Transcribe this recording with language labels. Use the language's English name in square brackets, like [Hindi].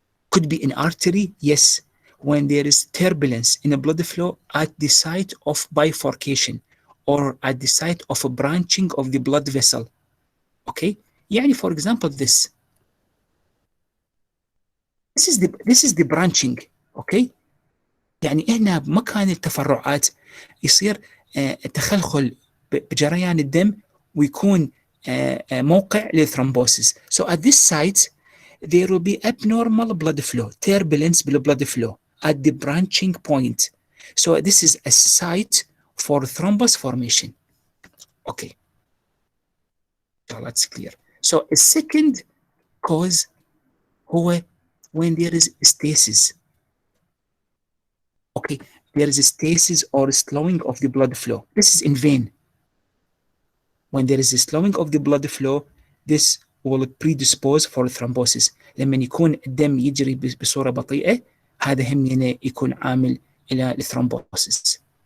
[English] Could be in artery, yes, when there is turbulence in the blood flow at the site of bifurcation or at the site of a branching of the blood vessel. Okay? [Arabic] يعني [English] for example this is the branching. Okay? [Arabic] يعني هنا بمكان التفرعات يصير تخلخل بجريان الدم ويكون موقع للثرومبوسيس. [English] So at this site there will be abnormal blood flow, turbulence blood flow at the branching point. So this is a site for thrombus formation. Okay. So that's clear. So a second cause [Arabic] هو [English] when there is stasis. Okay, there is a stasis or slowing of the blood flow. This is in vein. When there is a slowing of the blood flow, this will predispose for thrombosis. [Arabic] لما يكون الدم يجري بصورة بطيئة هذا هم يكون عامل إلى الثرومبوسيس.